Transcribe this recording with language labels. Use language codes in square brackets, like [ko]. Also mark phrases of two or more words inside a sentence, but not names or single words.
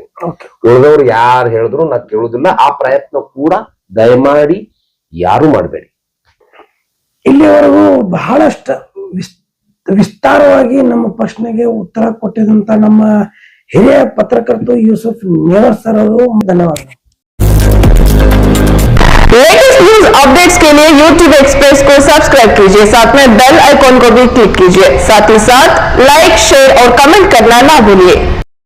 [kn] ಉಳಿದವ್ರು ಯಾರು ಹೇಳಿದ್ರು ನಾ ಕೇಳುದಿಲ್ಲ. ಆ ಪ್ರಯತ್ನ ಕೂಡ ದಯಮಾಡಿ ಯಾರು ಮಾಡಬೇಡಿ. ಇಲ್ಲಿವರೆಗೂ ಬಹಳಷ್ಟು ವಿಸ್ತಾರವಾಗಿ ನಮ್ಮ ಪ್ರಶ್ನೆಗೆ ಉತ್ತರ ಕೊಟ್ಟಿದಂತ ನಮ್ಮ ಹಿರಿಯ ಪತ್ರಕರ್ತರು ಯೂಸುಫ್ ನೇವರ್ ಸರ್ ಅವರು ಧನ್ಯವಾದಗಳು. [en] latest news updates [hi] के लिए YouTube एक्सप्रेस को सब्सक्राइब कीजिए, साथ में [en] bell icon [hi] को भी क्लिक कीजिए, साथ ही साथ [en] like, share [hi] और कमेंट करना ना भूलिए।